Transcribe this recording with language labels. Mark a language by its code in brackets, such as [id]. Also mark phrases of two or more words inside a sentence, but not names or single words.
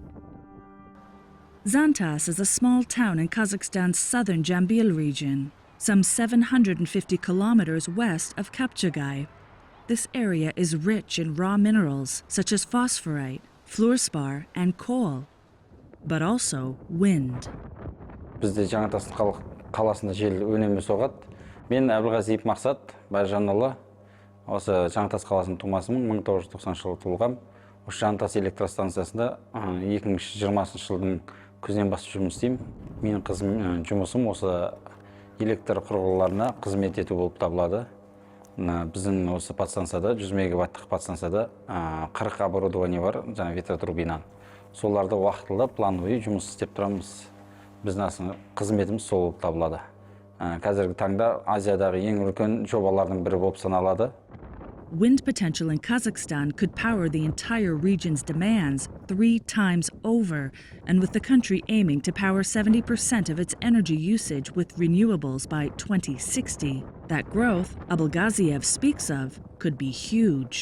[en] Zantas is a small town in Kazakhstan's southern Jambil region, some 750 kilometers west of Kapchagay. This area is rich in raw minerals such as phosphorite, fluorspar, and coal, but also wind. [kk] Бізде Жаңатастың қаласында жел үнемі соғады. Мен Әбілғазиев Мақсат, Байжанұлы. Осы Жаңатас қаласының тумасымын, 1990 жылы туылғам. Осы Жаңатас электростанциясында 2020 жылдың күзінен бастап жұмыс істеймін. Менің жұмысым осы электр құрылғыларына қызмет ету болып табылады. Біздің осы подстанцияда 100 мегаваттық подстанцияда 40 оборудование бар, жаңа ветротурбинан. Соларды уақытылы плановый жұмыс істеп тұрамыз. Біздің қызметіміз сол болып табылады. Қазіргі таңда Азиядағы ең үлкен жобалардың бірі болып саналады. [en] Wind potential in Kazakhstan could power the entire region's demands 3 times over, and with the country aiming to power 70% of its energy usage with renewables by 2060, that growth Abulgaziev speaks of could be huge.